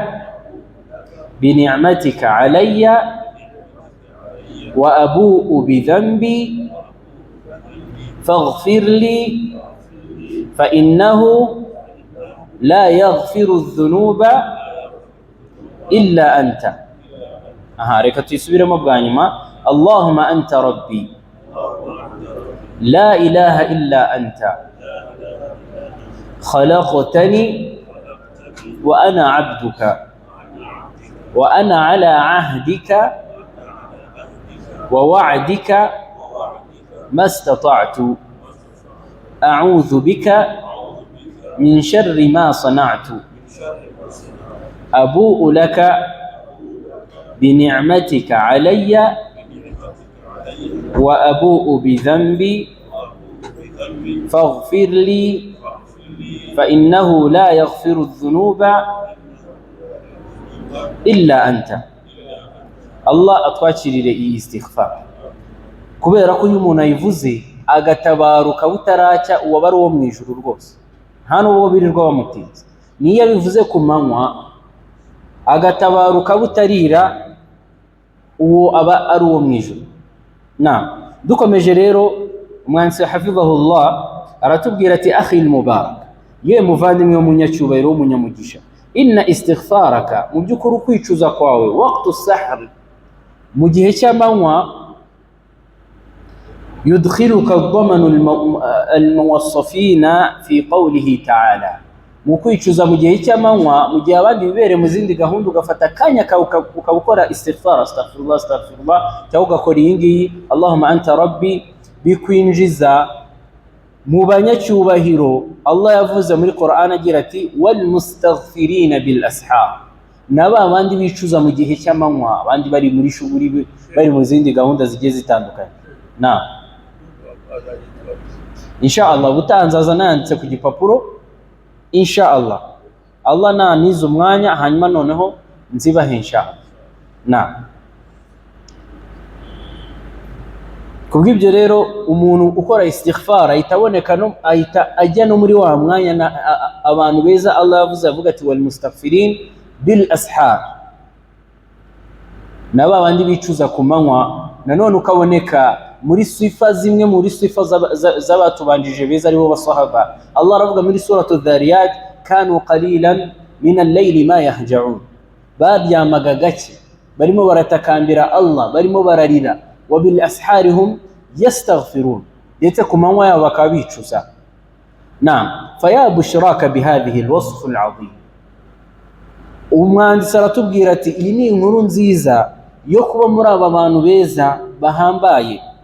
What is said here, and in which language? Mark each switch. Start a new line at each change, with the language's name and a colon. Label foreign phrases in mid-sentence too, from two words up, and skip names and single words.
Arabic: بنعمتك علي وأبوء بذنبي فاغفر لي فإنه لا يغفر الذنوب إلا أنت.
Kinyarwanda: رeka tuyisubiremo bwa nyuma.
Arabic: اللهم أنت ربي لا إله إلا أنت خلقتني وأنا عبدك وأنا على عهدك ووعدك ما استطعت أعوذ بك من شر ما صنعت أبوء لك بنعمتك علي وأبوء بذنبي فاغفر لي فإنه لا يغفر الذنوب إلا أنت.
Kinyarwanda: Allah atwakirire iyi istighfar, kubera ko iyo umuntu ayivuze agatabaruka butaracya uwaba ari uwo mu ijuru rwose, nta n'ubwo birirwa bamutinze. Niyo bivuze ku manywa agatabaruka butarira, uwo aba ari uwo mu ijuru. Dukomeje rero, umwanditsi hafizahullah aratubwira ati
Arabic: أخي المبارك,
Kinyarwanda: ye muvandimwe w'umunyacyubahiro w'umunyamugisha,
Arabic: إن استغفارك,
Kinyarwanda: mu by'ukuri kwicuza kwawe,
Arabic: وقت السحر,
Kinyarwanda: mu gihe cy'amanywa,
Arabic: يدخلك ضمن الموصوفين في قوله تعالى,
Kinyarwanda: mu kwicuza mu gihe cy'amanywa, mu gihe abandi bibere mu zindi gahunda, ugafata akanya ukabukora istighfar,
Arabic: أستغفر الله أستغفر الله,
Kinyarwanda: cyangwa ugakora iyi ngiyi
Arabic: اللهم أنت ربي,
Kinyarwanda: bikwinjiza mu banyacyubahiro. Allah yavuze muri Qur'an agira ati
Arabic: والمستغفرين بالأسحار,
Kinyarwanda: naba abandi bicuza mu gihe cy'amanywa, abandi bari muri shuguri, bari mu zindi gahunda zigiye zitandukanye. Inshallah butanzaza nanditse ku gipapuro, inshallah Allah naniza umwanya, hanyuma noneho nzibahe inshallah. Kubw'ibyo rero umuntu ukora istighfar itaboneka ahita ajya no muri wa mwanya abantu beza Allah yavuze, avuga ati
Arabic: والمستغفرين بالأسحار,
Kinyarwanda: naba abandi bicuza ku manywa. Nanone ukaboneka muri sifa zimwe muri sifa z'abatubanjije beza aribo basahaba. Allah aravuga muri suratu dhariyat,
Arabic: كانوا قليلا من الليل ما يهجعون,
Kinyarwanda: baryamaga gake, barimo baratakambira Allah, barimo bararira,
Arabic: وبالأسحار هم يستغفرون,
Kinyarwanda: ndetse ku manywa yabo bakaba bicuza.
Arabic: فيا بشراك بهذا الوصف العظيم,
Kinyarwanda: umwanditsi aratubwira ati iyi ni inkuru nziza yo kuba muri aba bantu beza bahambaye.